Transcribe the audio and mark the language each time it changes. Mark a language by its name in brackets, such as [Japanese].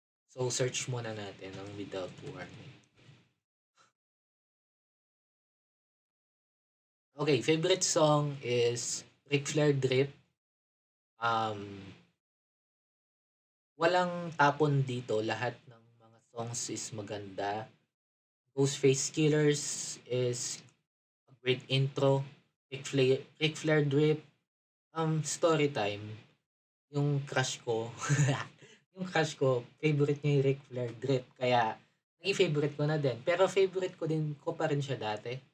[Filipino] So search muna natin ang Without Warning. [English] Okay, favorite song is Ric Flair Drip. [Filipino] Um, Walang tapon dito, lahat ng mga songs is maganda. [English] Ghostface Killers is a great intro. Ric Flair Drip, story time. [Filipino] Yung crush ko, yung crush ko, favorite niya yung Ric Flair Drip. Kaya, naging favorite ko na din. Pero favorite ko pa rin siya dati.